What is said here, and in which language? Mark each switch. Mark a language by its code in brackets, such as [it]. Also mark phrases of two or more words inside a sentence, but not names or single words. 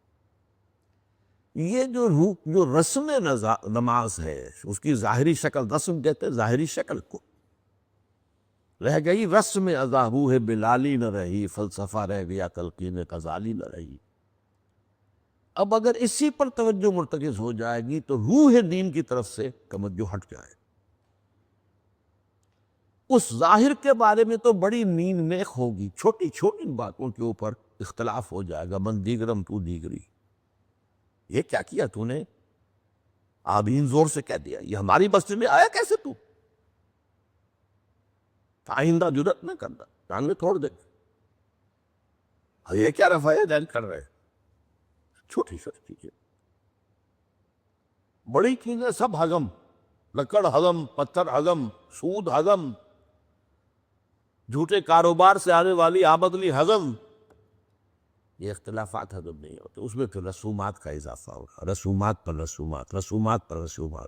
[ur] یہ جو رسم نماز ہے، اس کی ظاہری شکل، رسم کہتے ہیں ظاہری شکل کو، رہ گئی رسم ادا روح بلالی نہ رہی، فلسفہ رہ گیا تلقین غزالی نہ رہی۔ اب اگر اسی پر توجہ مرتکز ہو جائے گی تو روح دین کی طرف سے توجہ ہٹ جائے۔ اس ظاہر کے بارے میں تو بڑی نیند نیک ہوگی، چھوٹی چھوٹی باتوں کے اوپر اختلاف ہو جائے گا، [fa] من دیگرم تو دیگری، [ur] یہ کیا کیا تو نے؟ آمین زور سے کہہ دیا، یہ ہماری مسجد میں آیا کیسے تو؟ آئندہ جرات نہ کرنا، ٹانگیں توڑ دے۔ یہ کیا رفع دین کر رہے ہیں؟ چھوٹی چھوٹی چیزیں، بڑی چیزیں سب ہضم، لکڑ ہضم، پتھر ہضم، سود ہضم، جھوٹے کاروبار سے آنے والی آمدنی ہضم، یہ اختلافات ہضم نہیں ہوتے، اس میں پھر رسومات کا اضافہ ہوگا، رسومات پر رسومات، رسومات پر رسومات۔